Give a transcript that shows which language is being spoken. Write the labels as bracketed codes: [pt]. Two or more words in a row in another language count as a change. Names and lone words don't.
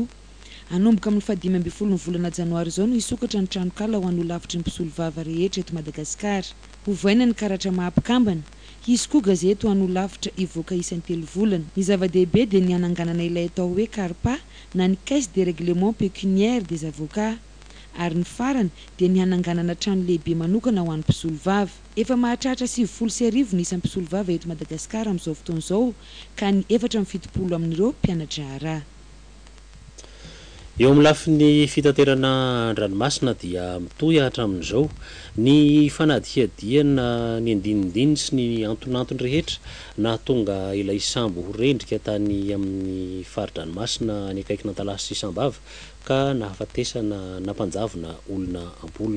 [mg] Anomboka amin'ny 15 volana janoary izao no hisokatra ny tranokala ho an'ny ho lavitry ny mpisolo vava rehetra eto Madagasikara. Hovaina ny karatra mahampikambana. Hisy koa gazety ho an'ny ho lavitra hivoaka isan'ny 3 volana. Ny zava-dehibe dia ny hananganana ilay atao hoe CARPA na ny [fr] caisse de règlement pécuniaire des avocats. [mg] Ary ny farany dia ny hananganana trano lehibe manokana ho an'ny mpisolo vava. Efa mahatratra 709 ny isan'ny mpisolo vava eto Madagasikara amin'izao fotoana izao ka ny 770 amin'ireo mpianatra ara. Eo amin'ny lafin'ny fitaterana an-dranomasina dia mitohy hatramin'izao ny fanadihadiana ny andinindiny sy ny antonantony rehetra nahatonga ilay sambo ho rendrika tany amin'ny fari-dranomasina any akaikina Talasy sy Sambava ka nahafatesana nampanjavona olona ampolony.